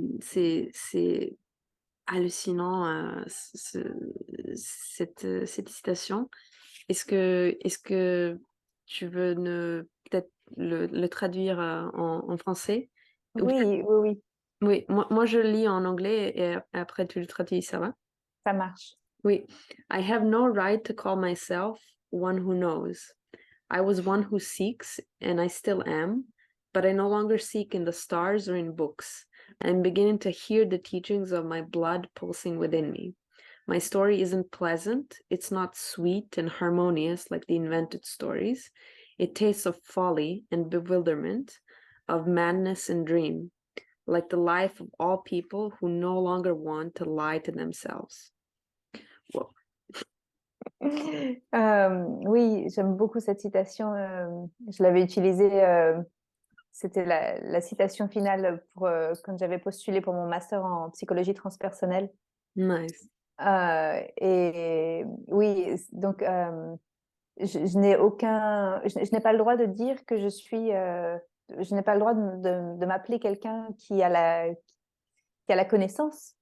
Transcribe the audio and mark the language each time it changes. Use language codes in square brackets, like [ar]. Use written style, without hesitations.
[fr] C'est hallucinant cette citation. Est-ce que tu veux peut-être le traduire en français? Ou bien- Oui, oui, oui, oui, moi je le lis en anglais et après tu le traduis, ça va? ça marche. Oui. [en] I have no right to call myself one who knows. I was one who seeks, and I still am, but I no longer seek in the stars or in books. I'm beginning to hear the teachings of my blood pulsing within me. My story isn't pleasant, it's not sweet and harmonious like the invented stories. It tastes of folly and bewilderment, of madness and dream, like the life of all people who no longer want to lie to themselves. Whoa. [fr] Oui, j'aime beaucoup cette citation. Je l'avais utilisée, c'était la citation finale pour, quand j'avais postulé pour mon master en psychologie transpersonnelle. [en] Nice. [fr] Et oui, donc je n'ai je n'ai pas le droit de dire que je suis, je n'ai pas le droit de m'appeler quelqu'un qui a la connaissance.